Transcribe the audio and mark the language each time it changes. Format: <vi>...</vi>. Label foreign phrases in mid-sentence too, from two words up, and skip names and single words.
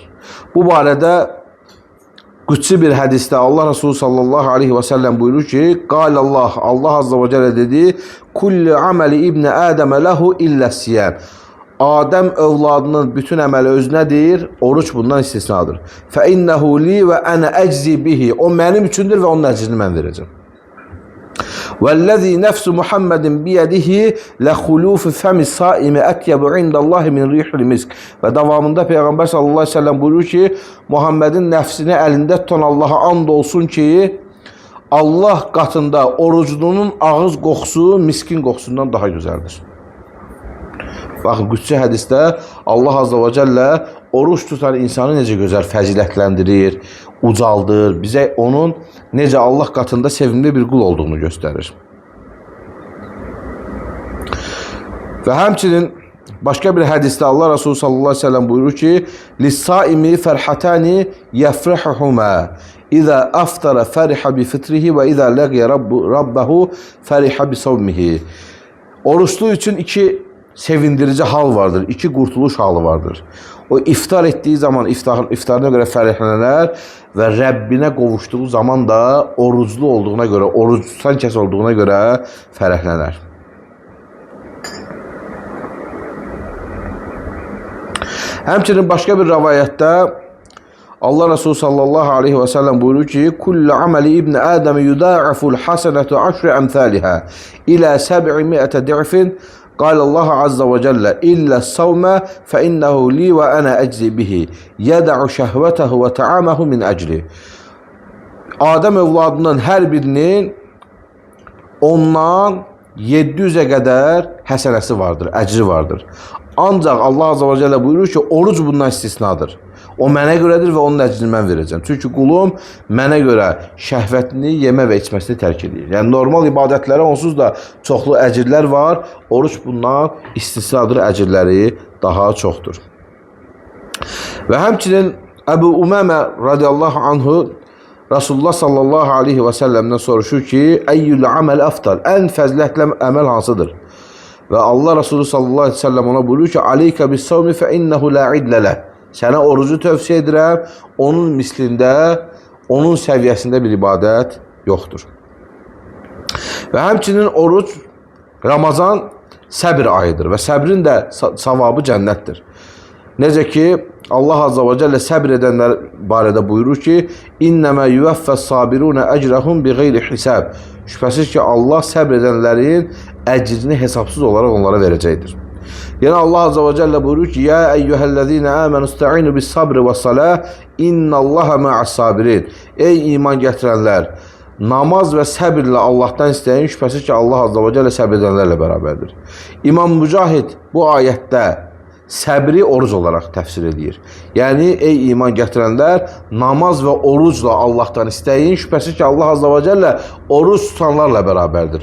<az>Bu barədə qüdsi bir hədisdə Allah Resulü</az> <ar>صلى الله عليه وسلم</ar> <az>buyurur ki,</az> <ar>"قال الله، الله عز وجل</ar> <az>dedi,</az> <ar>"كل عمل ابن آدم له إلا الصيام."</ar> <az>Adəm övladının bütün əməli özünədir, oruç bundan istisnadır.</az> <ar>فَإِنَّهُ لِي وَأَنَا أَجْزِي بِهِ.</ar> <az>O mənim üçündür və onun əcrini mən verəcəm.</az> <ar>وَالَّذِي نَفْسُ مُحَمَّدٍ بِيَدِهِ لَخُلُوفُ فَمِ الصَّائِمِ أَطْيَبُ عِنْدَ اللّٰهِ مِنْ رِيحِ الْمِسْكِ.</ar> <az>Və davamında Peyğəmbər</az> <ar>صلى الله عليه وسلم</ar> <az>buyurur ki, Muhammedin nəfsini əlində tutan Allah'a and olsun ki, Allah qatında orucunun ağız qoxusu miskin qoxusundan daha gözəldir. Baxın, qüdsi hədisdə Allah</az> <ar>عز وجل</ar> <az>oruç tutan insanı necə gözəl fəzilətləndirir, ucaldır, bizə onun necə Allah qatında sevimli bir qul olduğunu göstərir. Və həmçinin başqa bir hədisdə Allah Resulü</az> <ar>صلى الله عليه وسلم</ar> <az>buyurur ki,</az> <ar>"للصائم فرحتان يفرحهما. إذا أفطر فرح بفطره وإذا لقي ربه فرح بصومه."</ar> <az>Oruçlu üçün iki sevindirici hal vardır, iki qurtuluş halı vardır. O iftar etdiyi zaman iftarına görə fərəhlənər və Rəbbinə qovuşduğu zaman da oruclu olduğuna görə, orucsan kəs olduğuna görə fərəhlənər. Həmçinin başqa bir rəvayətdə Allah Resulü</az> <ar>صلى الله عليه وسلم</ar> <az>buyurur ki:</az> <ar>"كل عمل ابن آدم يضاعف الحسنة عشر أمثالها إلى 700 ضعف." قال الله عز وجل إلا الصوم فإنه لي وأنا أجزي به يدع شهوته وطعامه من أجلي.</ar> <az>Adəm övladının hər birinin ondan 700'e qədər həsənəsi vardır, əcri vardır. Ancaq Allah</az> <ar>عز وجل</ar> <az>buyurur ki, oruc bundan istisnadır. O mənə görədir və onun əcrini mən verəcəm. Çünki qulum mənə görə şəhvətini, yemə və içməsini tərk edir. Yəni normal ibadətlərə onsuz da çoxlu əcirlər var. Oruç bundan istisnadır, əcirləri daha çoxdur. Və həmçinin Əbu Umamə</az> <ar>رضي الله عنه</ar> <az>Resulullah</az> <ar>صلى الله عليه وسلم</ar> <az>soruşur ki,</az> <ar>أي العمل أفضل,</ar> <az>en fəzilətli əməl hansıdır? Və Allah Resulü</az> <ar>صلى الله عليه وسلم</ar> <az>ona buyurur ki,</az> <ar>عليك بالصوم فإنه لا عدل له.</ar> <az>Sənə orucu tövsiyə edirəm, onun mislində, onun səviyyəsində bir ibadət yoxdur. Və həmçinin oruc, Ramazan səbir ayıdır və səbrin də savabı cənnətdir. Necə ki, Allah</az> <ar>عز وجل</ar> <az>səbir edənlər barədə buyurur ki,</az> <ar>إنما يوفى الصابرون أجرهم بغير حساب.</ar> <az>Şübhəsiz ki, Allah səbr edənlərin əcrini hesabsız olaraq onlara verəcəkdir. Yəni Allah</az> <ar>عز وجل</ar> <az>buyurur ki,</az> <ar>يا أيها الذين آمنوا استعينوا بالصبر والصلاة إن الله مع الصابرين.</ar> <az>Ey iman gətirənlər, namaz və səbirlə Allahdan istəyin, şübhəsiz ki, Allah</az> <ar>عز وجل</ar> <az>səbr edənlərlə bərabərdir. İmam Mücahid bu ayətdə səbri oruc olaraq təfsir edir. Yəni, ey iman gətirənlər, namaz və orucla Allahdan istəyin, şübhəsiz ki, Allah</az> <ar>عز وجل</ar> <az>oruc tutanlarla bərabərdir.</az>